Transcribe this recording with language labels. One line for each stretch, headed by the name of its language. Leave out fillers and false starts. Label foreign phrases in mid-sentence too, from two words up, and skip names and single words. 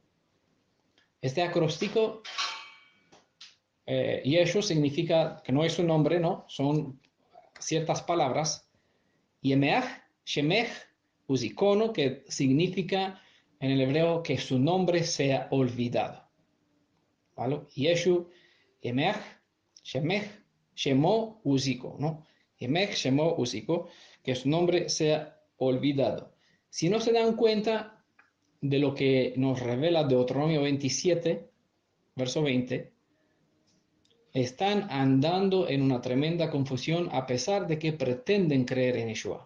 Spanish: Este acróstico, Yeshu, significa que no es un nombre, no, son ciertas palabras.
Hebrew: ימח, שמך, וזכרונו,
Spanish: que significa en el hebreo que su nombre sea olvidado. ¿Vale?
Hebrew: Yeshu, ימח, שמך, שמו, וזכרו, ¿no? ימח, שמו, וזכרו,
Spanish: que su nombre sea olvidado. Si no se dan cuenta de lo que nos revela Deuteronomio 27, verso 20, están andando en una tremenda confusión a pesar de que pretenden creer en Yeshua.